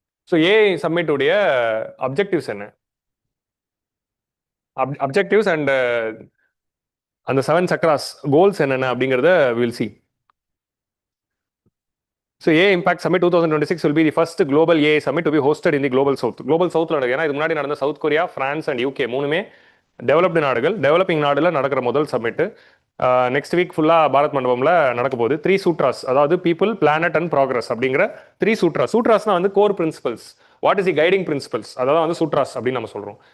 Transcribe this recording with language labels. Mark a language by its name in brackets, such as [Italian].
[Tamil] So AI சம்மிட்டுடைய objectives என்ன, objectives and அந்த 7 chakras goals என்னென்ன அப்படிங்கிறத will see. [English] So AI Impact Summit 2026 will be the first global AI summit to be hosted in the global south. [Tamil] Global southல நடக்குது. ஏன்னா இது முன்னாடி நடந்த south Korea, France and UK மூணுமே டெவலப்டு நாடுகள். டெவலப்பிங் நாடுல நடக்கிற முதல் சம்மிட் நெக்ஸ்ட் வீக் ஃபுல்லா பாரத் மண்டபம்ல நடக்க போகுது. 3 சூட்ராஸ், அதாவது பீப்புள், பிளானட் அண்ட் ப்ராக்ரஸ் அப்படிங்கிற 3 சூட்ராஸ். சூட்ராஸ்னா வந்து core principles. [English] what is the guiding principles, [Tamil] அதாவது வந்து சூட்ராஸ் அப்படின்னு நம்ம சொல்றோம்.